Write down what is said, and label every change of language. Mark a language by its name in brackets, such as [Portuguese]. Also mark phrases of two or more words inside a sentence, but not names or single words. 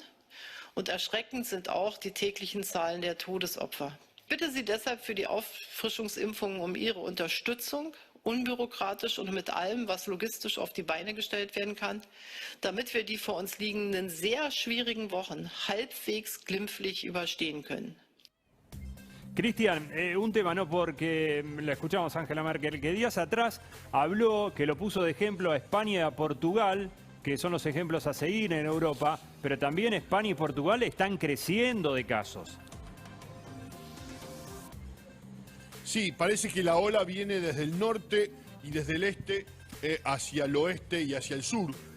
[German] Und erschreckend sind auch die täglichen Zahlen der Todesopfer. Ich bitte Sie deshalb für die Auffrischungsimpfungen um Ihre Unterstützung, unbürokratisch und mit allem, was logistisch auf die Beine gestellt werden kann, damit wir die vor uns liegenden sehr schwierigen Wochen halbwegs glimpflich überstehen können. [Spanish] Cristian, un tema, ¿no? Porque la escuchamos a Angela Merkel, que días atrás habló, que lo puso de ejemplo a España y a Portugal, que son los ejemplos a seguir en Europa, pero también España y Portugal están creciendo de casos. Sí, parece que la ola viene desde el norte y desde el este hacia el oeste y hacia el sur.